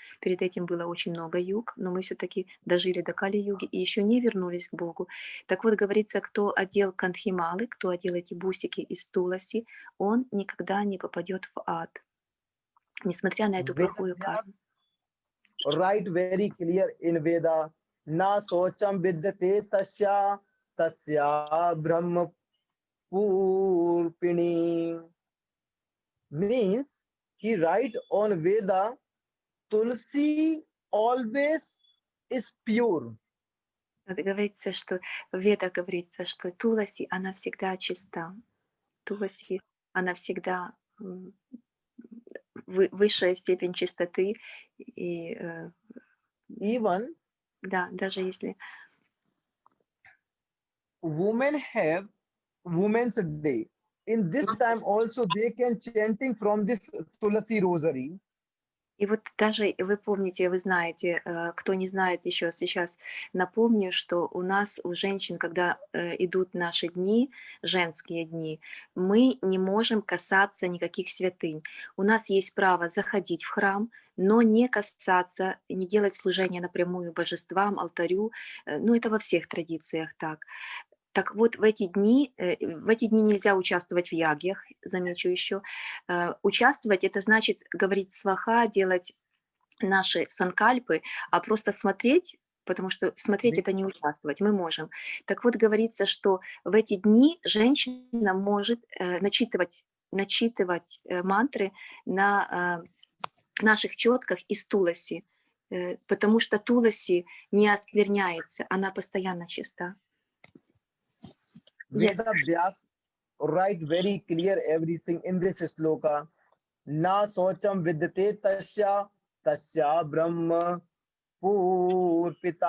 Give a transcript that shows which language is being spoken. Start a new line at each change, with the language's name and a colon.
Russian: Перед этим было очень много юг, но мы все-таки дожили до Кали-юги и еще не вернулись к Богу. Так вот, говорится, кто одел кантхималы, кто одел эти бусики из туласи, он никогда не попадет в ад, несмотря на эту плохую карму.
English: Write very clear in Veda.
Sanskrit: Na socham vidyate tasya brahma purpini.
English: Means he write on Veda, Tulsi always is pure.
Russian: Это говорится, что в Ведах говорится, что Туласи, она всегда чиста. Туласи, она всегда высшая степень чистоты. И,
English: Even
Russian: да, даже если
English: women have Women's Day. In this time also they can chanting from this Tulasi rosary.
Russian: И вот даже вы помните, вы знаете, кто не знает еще сейчас, напомню, что у нас, у женщин, когда идут наши дни, женские дни, мы не можем касаться никаких святынь. У нас есть право заходить в храм, но не касаться, не делать служение напрямую божествам, алтарю. Ну, это во всех традициях так. Так вот, в эти дни нельзя участвовать в ягьях, замечу еще. Участвовать — это значит говорить сваха, делать наши санкальпы, а просто смотреть, потому что смотреть — это не участвовать, мы можем. Так вот, говорится, что в эти дни женщина может начитывать мантры на наших четках из туласи, потому что туласи не оскверняется, она постоянно чиста.
English: Veda Vyas write very clear everything in this sloka.
Sanskrit: Na socham vidyate tasya brahma purpini.